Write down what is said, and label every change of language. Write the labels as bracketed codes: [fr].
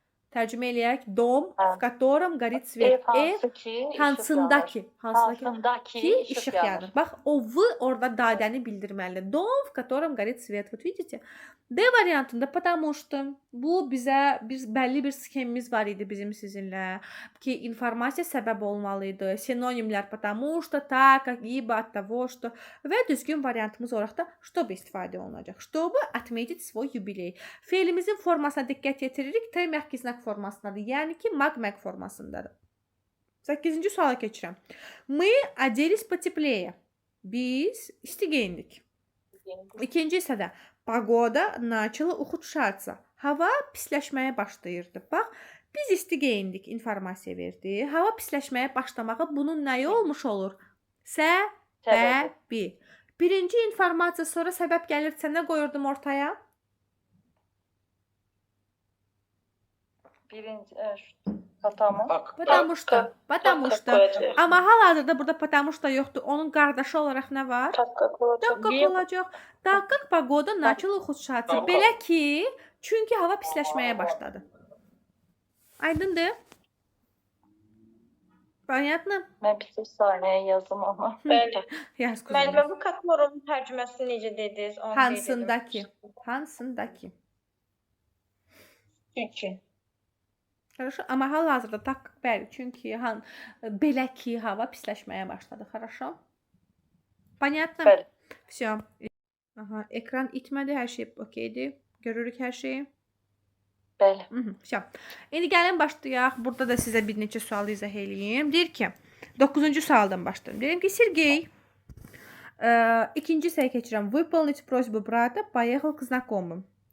[az] Tərcümə eləyək, Dom, [ru] в котором горит свет. [az] Hansındakı. Ki işıq yanır. Bax, o V orada dadəni bildirməlidir. [ru] Dom, в котором горит свет. Вот видите? [az] D variantında потому что bu bizə bəlli bir sxemimiz var idi bizim sizinlə ki, informasiya səbəb olmalı idi. Sinonimlər потому что, так, либо от того, что və düzgün variantımız olaraq da чтобы istifadə olunacaq. [ru] Чтобы отметить свой юбилей. [az] Fe'ilimizin formasına diqqət yetiririk. T məxkiznak formasındadır. Yəni ki, mag-mag formasındadır. 8-ci suala keçirəm. [ru] Мы оделись потеплее. [az] Biz isti geyindik. İkinci hissədə [ru] погода начала ухудшаться. [az] Hava pisləşməyə başlayırdı. Bax, biz isti geyindik informasiya verdi. Hava pisləşməyə başlamağı bunun nəyi olmuş olur? Səbəbi. Birinci informasiya sonra səbəb gəlirsə nə qoyurdum ortaya? Birinci, потому. [ru] Потому что. [az] Amma hal-hazırda burada потому что yoxdur. Onun qardaşı olaraq nə var? [ru] Так как olacaq. Так как погода начала ухудшаться. [az] Belə ki, çünki hava pisləşməyə başladı. Aydındır? [ru] Понятно? [az] Mən bir saniyə yazım ama. Bəli. Yaz qızım. Müəllimə bu kataloqun tərcüməsini necə dediniz? Onu qeyd edim. Hansındakı? Hansındakı? Çünki. [ru] Хорошо. [az] Amma hal-hazırda tak bəli, çünki belə ki, hava pisləşməyə başladı. [ru] Хорошо? Понятно? [az] Bəli. [ru] Всё. [az] Aha, ekran itmədi, hər şey okeydir. Görürük hər şeyi. Bəli. Всё. İndi gəlin başlayaq. Burada da sizə bir neçə sual izah eləyim. Deyir ki, 9-cu sualdan başlayım. Deyirəm ki, Sergey ikinci hissəyə keçirəm. [ru] Выполнить просьбу брата, поехал к знакомым.